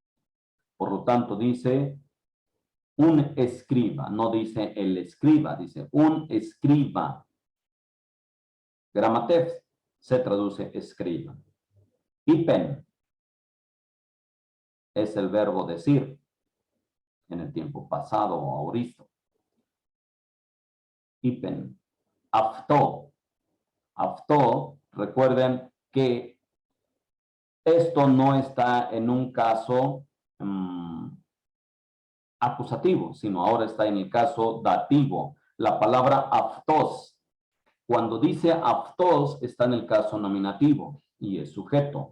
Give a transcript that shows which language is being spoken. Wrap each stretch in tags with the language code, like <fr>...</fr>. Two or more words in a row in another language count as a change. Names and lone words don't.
<es>Por lo tanto, dice un escriba, no dice el escriba, dice un escriba. Gramatex se traduce escriba. Ipen es el verbo decir en el tiempo pasado o aoristo. Ipen. Aftó. Aftó, recuerden que esto no está en un caso acusativo, sino ahora está en el caso dativo. La palabra aftos, cuando dice aftos, está en el caso nominativo y es sujeto.</es>